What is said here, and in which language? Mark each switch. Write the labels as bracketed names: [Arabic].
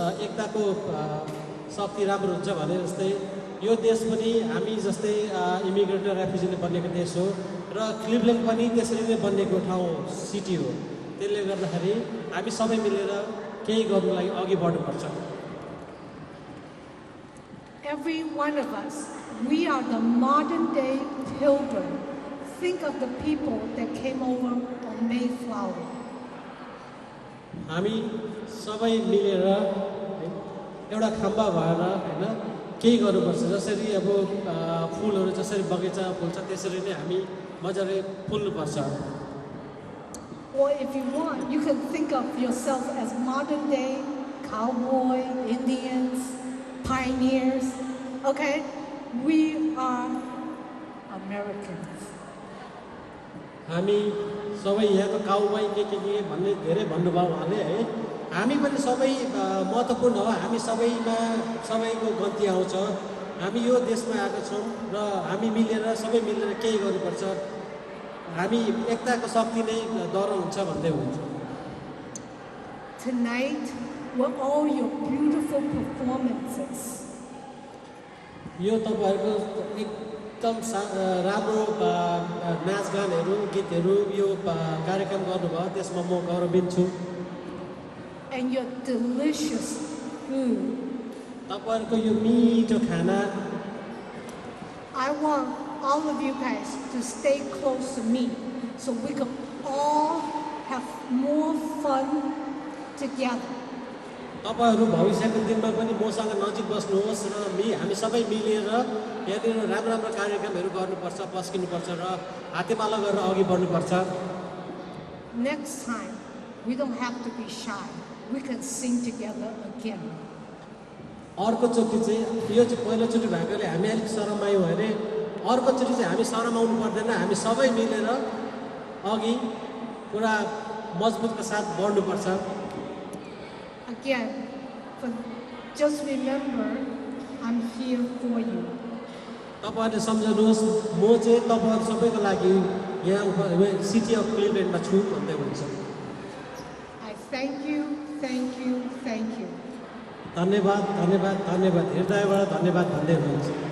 [Nepali] एकताको शक्ति राम्रो हुन्छ भने जस्तै यो देश पनि हामी जस्तै इमिग्रेन्ट र रेफ्युजीले बनेको देश हो र क्लिभल्यान्ड पनि त्यसरी नै बनेको ठाउँ सिटी हो। त्यसले गर्दाखेरि हामी सबै मिलेर केही गर्नको लागि अघि बढ्नुपर्छ। [English] Every one of us, we are the modern day pilgrim. Think of the people that came over on Mayflower. [Nepali] हामी सबै मिलेर एउटा खम्बा भएर हैन केही गर्नुपर्छ। जसरी अब फुलहरू जसरी बगैँचा फुल्छ त्यसरी नै हामी मजाले फुल्नुपर्छ। [English] Or if you want, you can think of yourself as modern day cowboy, Indians, pioneers. Okay? We are Americans. [Nepali] हामी सबै यहाँको काउबॉय के भन्ने धेरै भन्नुभयो उहाँले है। हामी पनि सबै महत्त्वपूर्ण हो। हामी सबैमा सबैको गल्ती आउँछ। हामी यो देशमा आएका छौँ र हामी मिलेर सबै मिलेर केही गर्नुपर्छ। हामी एकताको शक्ति नै डर हुन्छ भन्दै हुन्छ। [English] Tonight were all your beautiful performances. [Nepali] यो तपाईहरुको एकदम राम्रो नाचगानहरू गीतहरू यो कार्यक्रम गर्नुभयो त्यसमा म गौरवित छु। [English] And your delicious food. [Nepali] तपाईहरुको यो मिठो खाना। [English] I want all of you guys to stay close to me so we can all have more fun together. [Nepali] तपाईहरु भविष्यको दिनमा पनि मसँग नजिक बस्नुहोस् र हामी सबै मिलेर यहाँनिर राम्रो राम्रो कार्यक्रमहरू गर्नुपर्छ, पस्किनुपर्छ र हातेमालो गरेर अघि बढ्नुपर्छ। [English] Next time, we don't have to be shy. We can sing together again. [Nepali] अर्कोचोटि चाहिँ यो चाहिँ पहिलोचोटि भएकोले हामी अलिक शरमायौँ भने अर्कोचोटि चाहिँ हामी शरमाउनु पर्दैन। हामी सबै मिलेर अघि पुरा मजबुतका साथ बढ्नुपर्छ। [English] Again, just remember, I'm here for you. [Nepali] तपाईहरुले सम्झनुहोस् म चाहिँ तपाईहरु सबैको लागि यहाँ सिटी अफ क्लिभल्यान्डमा छु भन्दै हुन्छ। [English] I thank you, thank you, thank you. [Nepali] धन्यवाद धन्यवाद धन्यवाद हृदयबाट धन्यवाद भन्दै हुनुहुन्छ।